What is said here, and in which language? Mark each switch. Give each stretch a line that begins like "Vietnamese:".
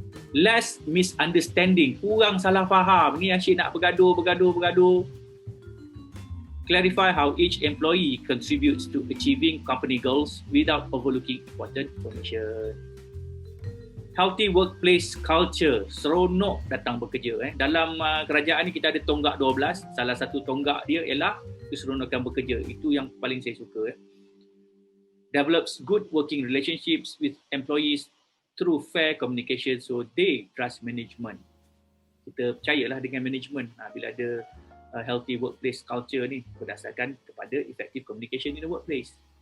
English: Less misunderstanding.
Malay: Kurang salah faham. Ni asyik nak bergaduh.
English: Clarify how each employee contributes to achieving company goals without overlooking important information. Healthy workplace culture.
Malay: Seronok datang bekerja. Dalam kerajaan ni kita ada tonggak 12. Salah satu tonggak dia ialah keseronokan bekerja. Itu yang paling saya suka.
English: Develops good working relationships with employees through fair communication so they trust management.
Malay: Kita percayalah dengan management bila ada
English: healthy workplace culture
Malay: ni berdasarkan kepada
English: effective communication in the workplace.